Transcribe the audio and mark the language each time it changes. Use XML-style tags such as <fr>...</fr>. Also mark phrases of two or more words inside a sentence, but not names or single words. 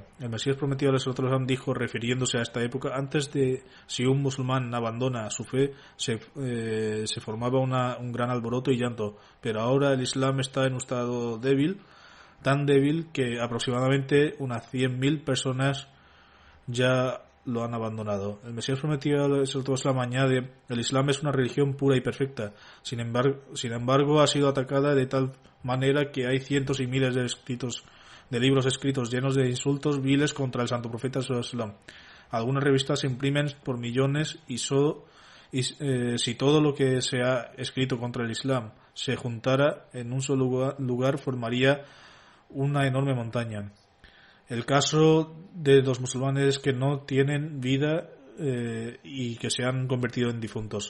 <es>El Mesías prometido dijo, refiriéndose a esta época: antes de, si un musulmán abandona su fe, se formaba un gran alboroto y llanto, pero ahora el Islam está en un estado débil, tan débil que aproximadamente unas 100.000 personas ya lo han abandonado. El Mesías prometido añade: el Islam es una religión pura y perfecta, sin embargo ha sido atacada de tal manera que hay cientos y miles de libros escritos llenos de insultos viles contra el santo profeta</es> <ar>صلى الله عليه وسلم.</ar> <es>Algunas revistas se imprimen por millones y si todo lo que se ha escrito contra el Islam se juntara en un solo lugar formaría una enorme montaña. El caso de los musulmanes que no tienen vida y que se han convertido en difuntos.</es>